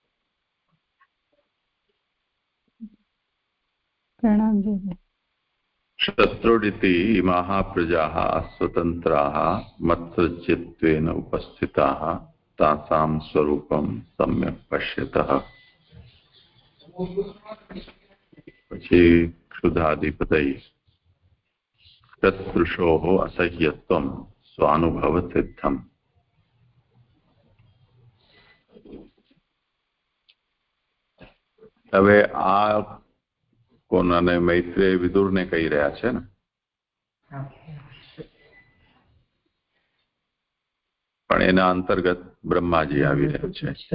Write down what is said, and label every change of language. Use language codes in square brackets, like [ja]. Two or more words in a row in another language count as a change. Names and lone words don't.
[gu] પ્રણામ. [sa] शत्रुरिति इमाः प्रजाः स्वतन्त्राः मत्सज्जित्वेन उपस्थिताः तासां स्वरूपं सम्यक् पश्यतः। પછી क्षुधाधिपतये तत्पुरुषोः असह्यत्वं स्वानुभवसिद्धम्। [gu] હવે આ કોનાને મૈત્રેય વિદુરને કહી રહ્યા છે ને, પણ એના અંતર્ગત બ્રહ્માજી આવી રહ્યા છે.